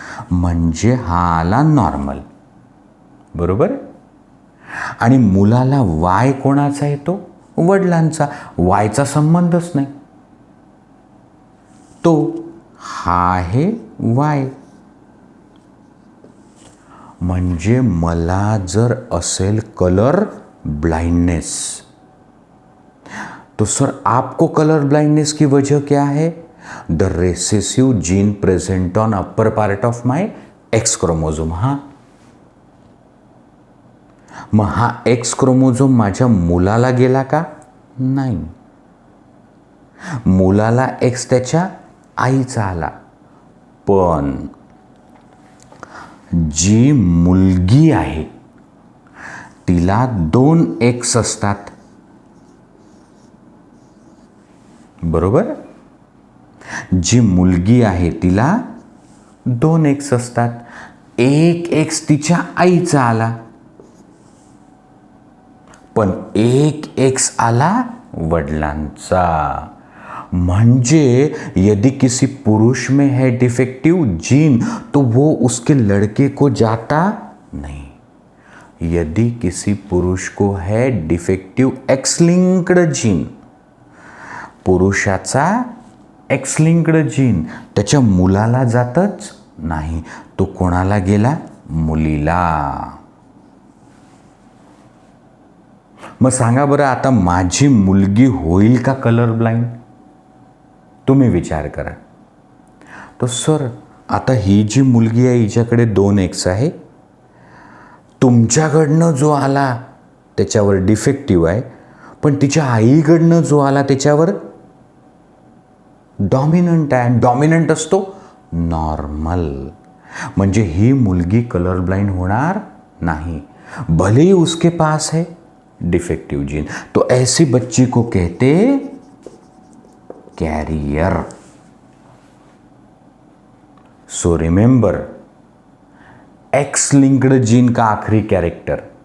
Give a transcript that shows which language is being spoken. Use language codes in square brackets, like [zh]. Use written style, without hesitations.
[mr] म्हणजे हा आला नॉर्मल. बरोबर. आणि मुलाला वाय कोणाचा येतो? वडिलांचा. वायचा संबंधच नाही, तो हा आहे वाय. म्हणजे मला जर असेल [hi] कलर ब्लाइंडनेस, तो सर आपको कलर ब्लाइंडनेस की वजह क्या है? [en] The recessive gene present on upper part of my X chromosome. [mr] हा मग हा एक्स क्रोमोझोम माझ्या मुलाला गेला का? नाही. मुलाला एक्स त्याच्या आईचा आला. पण जी मुलगी आहे तिला 2 एक्स असतात. बरोबर. जी मुलगी आहे तिला 2 एक्स असतात. एक एक्स तिच्या आईचा आला, पण एक एक्स आला वडिलांचा. [hi] म्हणजे यदि किसी पुरुष में है डिफेक्टिव जीन तो वो उसके लड़के को जाता नहीं. यदि किसी पुरुष को है defective x linked gene, [mr] पुरुषाचा एक्स लिंक्ड जीन त्याच्या मुलाला जातच नाही, तो कोणाला गेला? मुलीला. मग सांगा बरं, आता माझी मुलगी होईल का कलर ब्लाइंड? तुम्ही विचार करा. तो सर आता ही जी मुलगी आहे हिच्याकडे 2 एक्स आहे, तुमच्याकडनं जो आला त्याच्यावर डिफेक्टिव्ह आहे, पण तिच्या आईकडनं जो आला त्याच्यावर डॉमिनंट आहे. डॉमिनंट असतो नॉर्मल. म्हणजे ही मुलगी कलर ब्लाइंड होणार नाही, [hi] भले ही उसके पास है डिफेक्टिव जीन. तो ऐसी बच्ची को कहते career. [en] so remember, [hi] x linked gene का आखिरी कैरेक्टर.